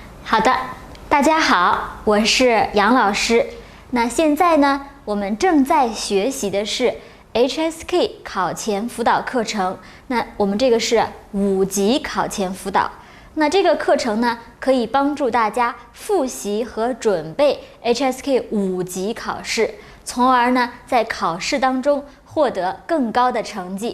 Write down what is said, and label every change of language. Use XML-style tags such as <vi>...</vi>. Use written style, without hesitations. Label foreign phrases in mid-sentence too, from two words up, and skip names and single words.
<zh>好的，大家好，我是杨老師。那現在呢，我們正在學習的是 HSK 考前輔導課程。那我們這個是5級考前輔導。那這個課程呢，可以幫助大家複習和準備 HSK 5級考試，從而呢，在考試當中獲得更高的成績。</zh>